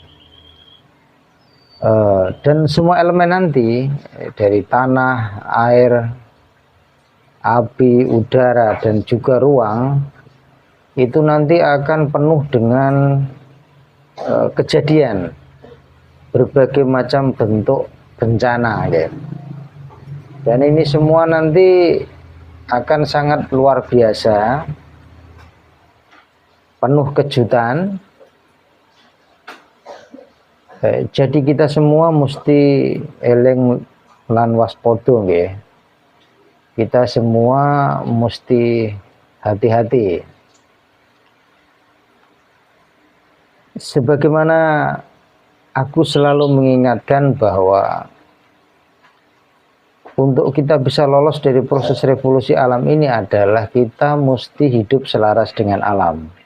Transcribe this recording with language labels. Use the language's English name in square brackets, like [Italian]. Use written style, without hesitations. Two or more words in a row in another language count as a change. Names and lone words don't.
[Indonesian] Dan semua elemen nanti dari tanah, air, api, udara, dan juga ruang itu nanti akan penuh dengan kejadian berbagai macam bentuk bencana ya. Dan ini semua nanti akan sangat luar biasa, penuh kejutan. Jadi kita semua mesti [Javanese] eling lan waspada nggih. [Indonesian] Kita semua mesti hati-hati. Sebagaimana aku selalu mengingatkan bahwa untuk kita bisa lolos dari proses revolusi alam ini adalah kita mesti hidup selaras dengan alam.